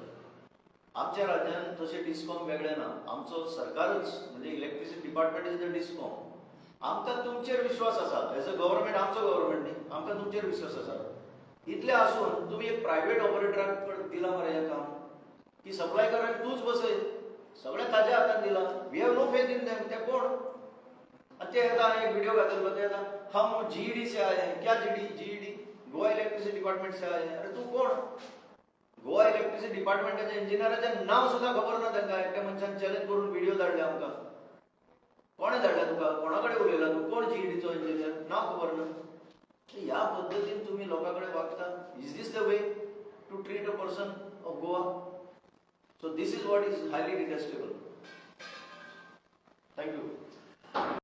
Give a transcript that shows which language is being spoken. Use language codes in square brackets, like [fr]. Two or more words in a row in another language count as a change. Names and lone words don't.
[kok] आमच्या राज्यांत तशें डिस्कॉम वेगळें ना. आमचो सरकारच म्हणजे [en] electricity department is the discom. [kok] आमकां तुमचेर विश्वास आसा. [en] as a government, [kok] आमचो गव्हर्नमेंट न्ही, आमकां तुमचेर विश्वास आसा. इतलें आसून तुमी एक प्रायव्हेट ऑपरेटराक दिला मरे हें काम की सप्लाय कर आनी तूंच बसय. सगळें ताज्या हातान दिलां. [en] We have no faith in them. [kok] ते कोण? आनी ते येता एक व्हिडिओ घातलो, ते येता [hi] हम जीईडी से आए हैं. क्या जीईडी? गोवा इलेक्ट्रिसिटी डिपार्टमेंट से आए हैं. [kok] अरे तूं कोण? गोवा इलेक्ट्रिसिटी डिपार्टमेंटाच्या इंजिनियराचें नांव सुद्दां खबर ना तांकां. एकट्या मनशान चॅलेंज करून व्हिडिओ धाडले आमकां. कोणें धाडला तुका? कोणा कडेन उलयला तूं? कोण जीईडीचो इंजिनियर? नांव खबर ना. ह्या पद्दतीन तुमी लोकां कडेन वागता. [en] Is this the way to treat a person of Goa? So this is what is highly detestable. Thank you.